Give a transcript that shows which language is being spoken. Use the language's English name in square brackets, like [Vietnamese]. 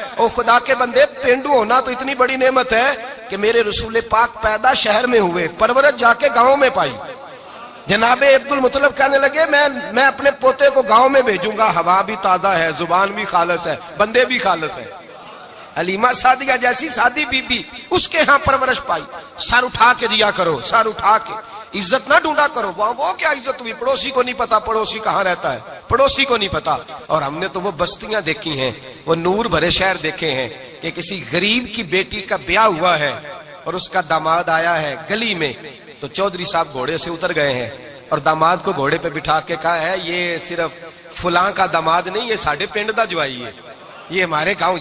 [Urdu] او خدا کے بندے, پینڈو ہونا تو اتنی بڑی نعمت ہے کہ میرے رسول پاک پیدا شہر میں ہوئے, پرورت جا کے گاؤں میں پائی. جناب عبد المطلب کہنے لگے میں اپنے پوتے کو گاؤں میں بھیجوں گا, ہوا بھی تازہ ہے, زبان بھی خالص ہے, بندے بھی خالص ہے. حلیمہ سعدیہ جیسی سادی بی بی اس کے ہاں پرورش پائی. سر اٹھا کے دیا کرو, سر اٹھا کے, عزت نہ ڈھونڈا کرو. وہ کیا عزت ہوئی, پڑوسی کو نہیں پتا پڑوسی کہاں رہتا ہے, پڑوسی کو نہیں پتا. اور ہم نے تو وہ بستیاں دیکھی ہیں, وہ نور بھرے شہر دیکھے ہیں کہ کسی غریب کی بیٹی کا بیاہ ہوا ہے اور اس کا داماد آیا ہے گلی میں, تو چودھری صاحب گھوڑے سے اتر گئے ہیں اور داماد کو گھوڑے پہ بٹھا کے کہا ہے یہ صرف فلاں کا داماد نہیں, [Punjabi] یہ ساڑھے پنڈ دا جوائی ہے, [Urdu] یہ ہمارے گاؤں.